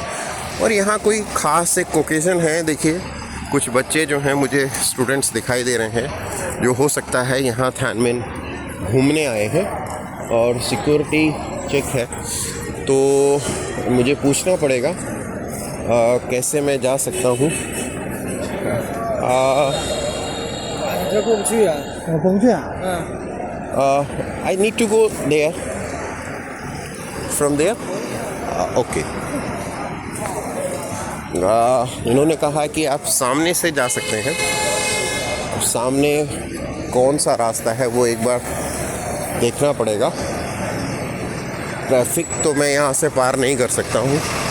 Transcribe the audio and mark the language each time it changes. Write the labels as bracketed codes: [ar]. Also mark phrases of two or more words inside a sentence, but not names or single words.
[hi] और यहाँ कोई ख़ास एक ओकेज़न है, देखिए कुछ बच्चे जो हैं मुझे स्टूडेंट्स दिखाई दे रहे हैं, जो हो सकता है यहाँ थानमेन घूमने आए हैं और सिक्योरिटी चेक है। तो मुझे पूछना पड़ेगा कैसे मैं जा सकता हूँ। [zh] 这过不去啊。过不去啊？ [en] I need to go there. From there? Okay. [hi] इन्होंने कहा कि आप सामने से जा सकते हैं। अब सामने कौन सा रास्ता है वो एक बार देखना पड़ेगा। ट्रैफिक तो मैं यहाँ से पार नहीं कर सकता हूँ।